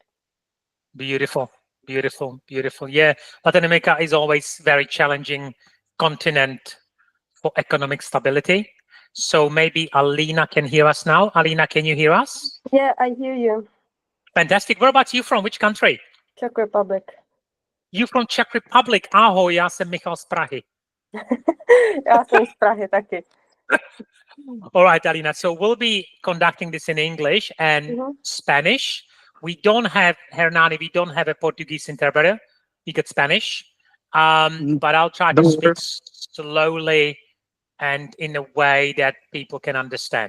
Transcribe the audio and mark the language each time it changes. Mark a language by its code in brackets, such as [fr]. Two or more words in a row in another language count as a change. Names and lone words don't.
[en] Beautiful, beautiful, beautiful. Yeah, Latin America is always very challenging continent for economic stability. So maybe Alina can hear us now. Alina, can you hear us? Yeah, I hear you. Fantastic. Whereabouts you from? Which country? Czech Republic. You from Czech Republic. [cs] Ahoj, já jsem Michal z Prahy. Já jsem z Prahy taky. [en] All right, Alina. So we'll be conducting this in English and Spanish. We don't have, Hernani, we don't have a Portuguese interpreter. We get Spanish. But I'll try to speak slowly and in a way that people can understand.